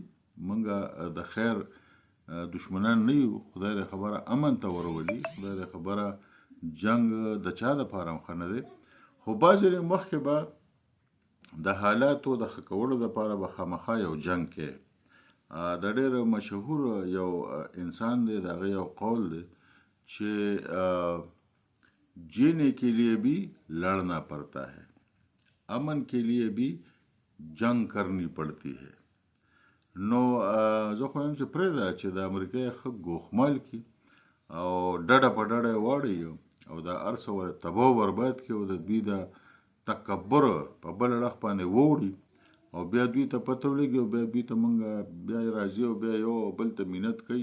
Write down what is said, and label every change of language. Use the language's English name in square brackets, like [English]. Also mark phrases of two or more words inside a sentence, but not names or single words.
[Pashto] موږ د خیر دشمنان نه یو، خدای خبره امن ته ورولي، خدای خبره جنگ د چا دپاره هم ښه نه دی. خو بعضې مخکې به د حالاتو د ښه کولو دپاره به خامخا یو جنگ کې د ډېر مشهور یو انسان دی، د هغه یو قول دی چې [Urdu] جینے کے لیے بھی لڑنا پڑتا ہے، امن کے لیے بھی جنگ کرنی پڑتی ہے. [Pashto] نو زه خو یم چې پرېږده چې د امریکا ښه ګوښمال کړي او ډډه په ډډه یې واړوي او دا هر څه ورته تباه و برباد کړي او د دوی د تکبر په بل اړخ باندې ووړي او بیا دوی ته پته ولګي او بیا دوی ته موږ بیا راځي او بیا یو بل ته منت کوي.